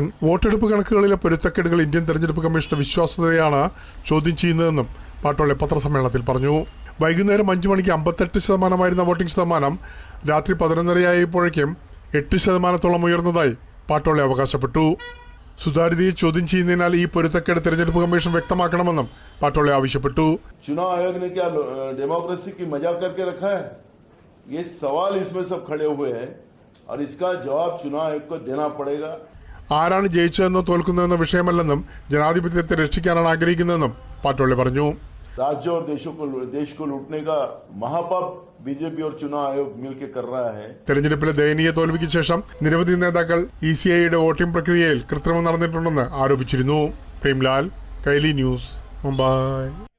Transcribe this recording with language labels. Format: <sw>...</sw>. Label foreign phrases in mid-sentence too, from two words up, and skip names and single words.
<ml>വോട്ടെടുപ്പ് കണക്കുകളിലെ പൊരുത്തക്കേടുകൾ ഇന്ത്യൻ തെരഞ്ഞെടുപ്പ് കമ്മീഷന്റെ വിശ്വാസ്യതയാണ് ചോദ്യം ചെയ്യുന്നതെന്നും പട്ടോളെ പത്രസമ്മേളനത്തിൽ പറഞ്ഞു. വൈകുന്നേരം 5 മണിക്ക് 58% വോട്ടിംഗ് ശതമാനം രാത്രി 11:30 8% ഉയർന്നതായി പാട്ടോളെ അവകാശപ്പെട്ടു. സുതാര്യതയെ ചോദ്യം ചെയ്യുന്നതിനാൽ ഈ പൊരുത്തക്കേട് തെരഞ്ഞെടുപ്പ് കമ്മീഷൻ വ്യക്തമാക്കണമെന്നും പാട്ടോളെ ആവശ്യപ്പെട്ടു.</ml> <hi>चुनाव आयोग ने क्या डेमोक्रेसी की मजाक करके रखा है? ये सवाल इसमें सब खड़े हुए हैं और इसका जवाब चुनाव आयोग को देना पड़ेगा.</hi> <ml>ആരാണ് ജയിച്ചതെന്നോ തോൽക്കുന്നതെന്ന വിഷയമല്ലെന്നും ജനാധിപത്യത്തെ രക്ഷിക്കാനാണ് ആഗ്രഹിക്കുന്നതെന്നും പാട്ടോളെ പറഞ്ഞു.</ml> <hi>राज्य और देश को लूटने का महापाप बीजेपी और चुनाव आयोग मिलकर कर रहा है.</hi> <ml>തെരഞ്ഞെടുപ്പിലെ ദയനീയ തോൽവിക്ക് ശേഷം നിരവധി നേതാക്കൾ ECIയുടെ വോട്ടിംഗ് പ്രക്രിയയിൽ കൃത്രിമം നടന്നിട്ടുണ്ടെന്ന് ആരോപിച്ചിരുന്നു. പ്രേംലാൽ, കൈലി ന്യൂസ്, മുംബൈ.</ml>